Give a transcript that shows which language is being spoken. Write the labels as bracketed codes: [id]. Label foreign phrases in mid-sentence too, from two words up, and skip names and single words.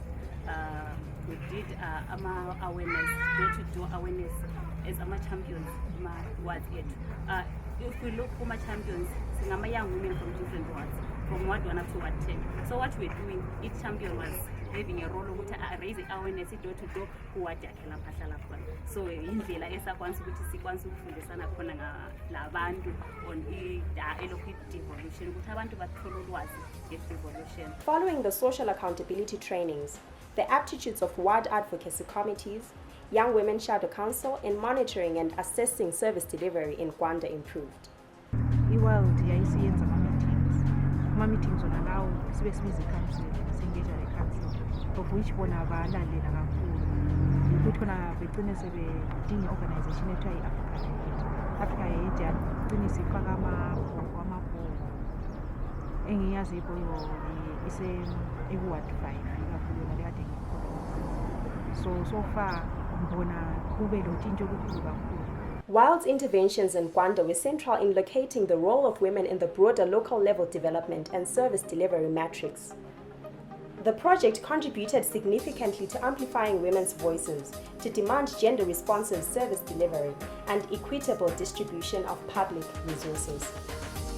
[en] We did awareness, door-to-door awareness as our champions. If we look for my champions, some young women from different wards, from Ward 1 up to Ward 10. So what we're doing, each champion was having a role which raise awareness door-to-door [nd] kuwajakhela mpahla khona. So indlela esakwanisa ukuthi sikwanisa ukufundisana khona labantu on elokhu devolution ukuthi abantu bathole ulwazi ngedevolution. [en] Following the social accountability trainings, the aptitudes of Ward Advocacy Committees, Young Women Shadow Council in monitoring and assessing service delivery in Gwanda improved. [nd] iWILD yayisiyenza ama-meetings ona lawo sibe sibiza i-council, sengage le-council, [en] of which [nd] bona balalela kakhulu. Ukuthi khona begcine sebedinga i-organization ethiwa i-Africa Aid yagcine sifaka amabhoko engiyazi iboyo ise eWard 5 ikakhulu yona lekade ngikhona. [en] So far [nd] ngibona kube lotshintsho olukhulu kakhulu. [en] WILD's interventions in Gwanda were central in locating the role of women in the broader local level development and service delivery matrix. The project contributed significantly to amplifying women's voices, to demand gender-responsive service delivery and equitable distribution of public resources.